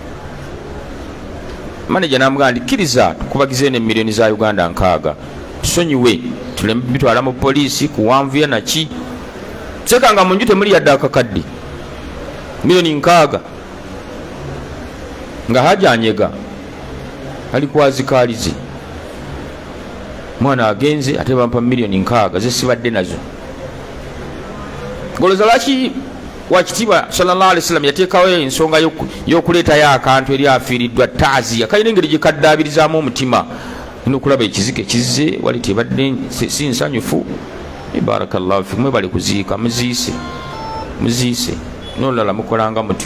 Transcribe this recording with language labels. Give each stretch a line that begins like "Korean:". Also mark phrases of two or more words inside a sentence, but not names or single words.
Ganda: Manager namugamba nti kkiriza tukubagize ne miliyoni za Uganda 6 tusonyiwe tuleme bitwala mu poliisi kuwanvuya naki, sekanga mu nju temuli yadde akakadde, miliyoni 6 nga hajanyega ali kwazikalize. Mwana agenze ate bampa miliyoni 6 zesibadde nazo. Goloza laki wakitiibwa
Arabic: صلى الله عليه وسلم
Ganda: yateekawo ensonga y'okuleetayo akantu eri afiiriddwa taaziya, kalina engeri gye kaddaabirizamu omutima. Nina okulaba ekizike kizze wali tebadde si nsanyufu.
Arabic: بارك الله فيكم,
Ganda: mwebale kuziika, muziise n'olulala mukolanga mutyo.